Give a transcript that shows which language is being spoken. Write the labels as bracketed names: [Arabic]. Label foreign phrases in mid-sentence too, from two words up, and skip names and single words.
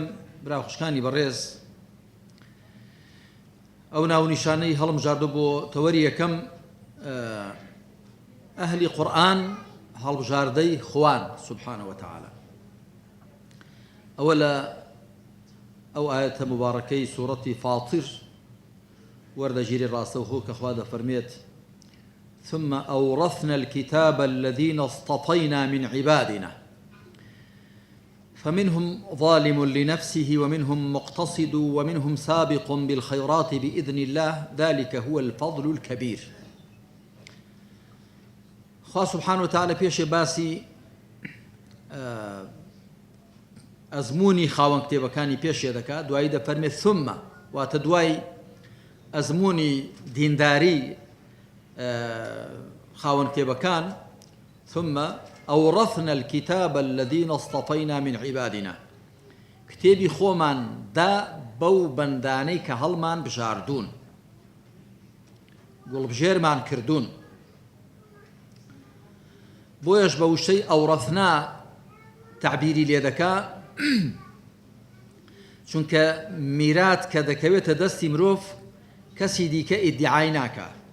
[Central Kurdish] برا خوشکانی بەڕێز، ئەو ناونیشانەی هەڵمژاردە بۆ تەوەری یەکەم ئەهلی قورئان هەڵبژاردەی خوان [Arabic] سبحانه وتعالى. [Central Kurdish] ئەوە لە ئەو ئاەتە مبارەکەی سوورەتی فاتر وەردەگیری ڕاستەوخۆ کە خوا دەفەرمێت [Arabic] ثم أورثنا الكتاب الذين اصطفينا من عبادنا فمنهم ظالم لنفسه ومنهم مقتصد ومنهم سابق بالخيرات بإذن الله ذلك هو الفضل الكبير. [Central Kurdish] خوا [Arabic] سبحانه وتعالى [Central Kurdish] پێشێ باسی ئەزمموی خاوەن کتێبەکانی پێشێ دەکات، دوایی دەفەرمێت ثمە، واتە دوای ئەزمموی دینداری خاوەن کتێبەکان [Arabic] ثم أورثنا الكتاب الذين اصطفينا من عبادنا، [Central Kurdish] کتێبی خۆمان دا بەو بەندانەی کە هەڵمان بژاردوون، گوڵبژێرمان کردوون. بۆیەش بە وشەی ئەورەثنا تعبیری لێ دەکا، چونکە میرات کە دەکەوێتە دەستی مرۆڤ کەسی دیکە ئیدعای ناکە.